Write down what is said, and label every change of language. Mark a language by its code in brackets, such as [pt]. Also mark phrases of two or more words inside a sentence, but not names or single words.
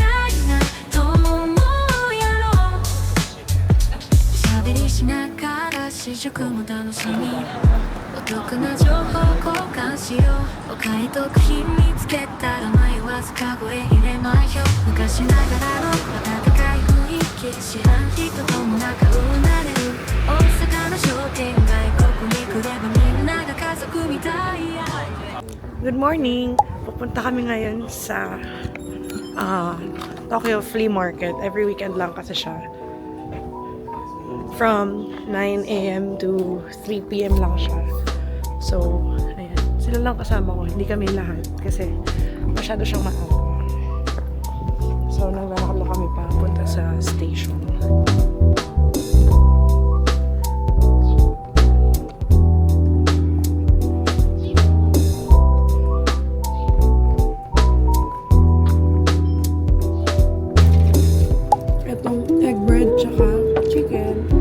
[ja] いなと思うやろ喋りしながら試食も楽しみお得な情報交換しようお買い得品見つけたら迷わずカゴへ入れましょう昔ながらの温かい雰囲気知らん人とも仲良くなれる大阪の商店街ここに来ればみんなが家族みたいや [en] Good morning! [tl] Pupunta kami ngayon sa Tokyo Flea Market. [en] Every weekend [tl] lang kasi siya. [en] From 9 a.m. [tl] to 3 p.m. lang siya. So, ayan. Sila lang kasama ko. Hindi kami lahat. Kasi masyado siyang maaga. So, naglalakad lang kami papunta sa station. Itong [en] egg bread [tl] tsaka chicken.